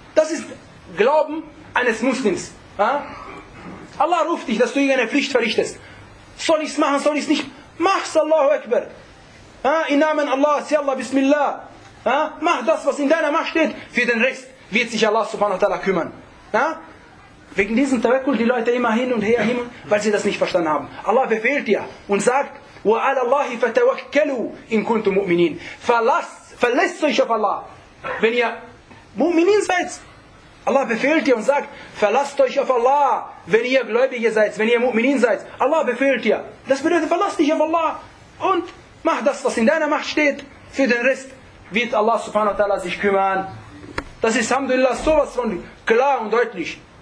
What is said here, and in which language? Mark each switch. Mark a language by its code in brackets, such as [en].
[de] Das ist Glauben eines Muslims. Ha? Allah ruft dich, dass du irgendeine Pflicht verrichtest. Soll ich es machen, soll ich es nicht? Mach's, Allahu Akbar. Ha? In Namen Allah, si Allah, Bismillah. Ha? Mach das, was in deiner Macht steht. Für den Rest wird sich Allah subhanahu wa ta'ala kümmern. Ha? Wegen diesem Tawakkul die Leute immer hin und her, weil sie das nicht verstanden haben. Allah befehlt dir und sagt, [ar] وَعَلَى اللَّهِ فَتَوَكَّلُوا إِن كُنْتُمْ مُؤْمِنِينَ. [de] Verlasst euch auf Allah. Wenn ihr Mu'minin seid, Allah befehlt ihr und sagt, verlasst euch auf Allah, wenn ihr Gläubige seid, wenn ihr Mu'minin seid. Allah befehlt ihr. Das bedeutet, verlasst dich auf Allah und mach das, was in deiner Macht steht. Für den Rest wird Allah subhanahu wa ta'ala sich kümmern. Das ist Alhamdulillah sowas von klar und deutlich.